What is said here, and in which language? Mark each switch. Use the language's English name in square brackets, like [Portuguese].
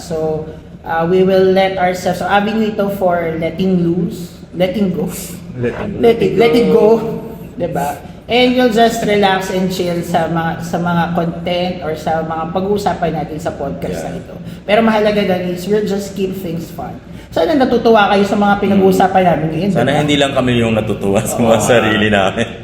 [English] So, we will let ourselves, so avenue [Filipino] ito [English] for letting loose, letting go. Let it go. [Filipino] Diba? [English] And you'll just relax and chill [Filipino] sa mga content or sa mga pag-uusapan natin sa podcast na ito. Pero mahalaga doon [English] is we'll just keep things fun. [Filipino] Sana natutuwa kayo sa mga pinag-uusapan namin ngayon. Sana diba? hindi lang kami yung natutuwa sa mga sarili namin.